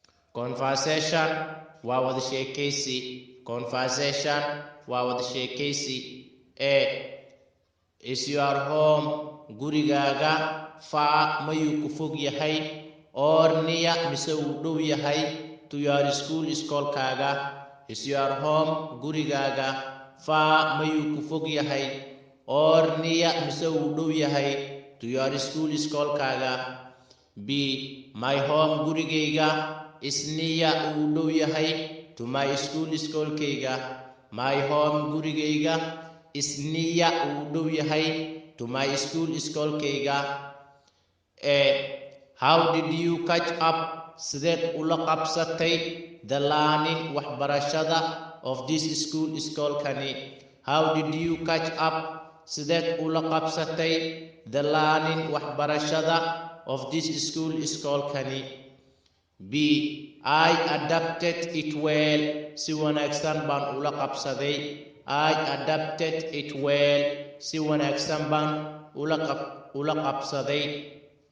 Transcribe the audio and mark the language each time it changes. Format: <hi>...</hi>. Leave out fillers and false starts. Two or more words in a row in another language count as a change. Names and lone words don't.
<so>conversation waa wada sheekaysi. Conversation waa wada sheekaysi. A.</so> <en>Is your home</en> <so>gurigaaga far mayuu ku fog yahay</so> <en>or near</en> <so>mise uu dhow yahay</so> <en>to your school</en> <so>iskoolkaaga?</so> <en>Is your home</en> <so>gurigaaga far mayuu ku fog yahay</so> <en>or near</en> <so>mise uu dhow yahay</so> <en>to your school</en> <so>iskoolkaaga?</so> <en>B. My home gurigayga is near</en> <so>uu dhow yahay</so> <en>to my school iskoolkayga. My home gurigayga is near</en> <so>uu dhow yahay</so> <en>to my school iskoolkayga. A. How did you catch up</en> <so>sideed ula qabsatay</so> <en>the learning waxbarashada of this school iskoolkani? How did you catch up</en> <so>sideed ula qabsatay</so> <en>the learning waxbarashada of this school iskoolkani? B. I adapted it well.</en> <so>Si wanaagsan baan ula qabsaday.</so> <en>I adapted it well.</en> <so>Si wanaagsan baan ula qabsaday.</so>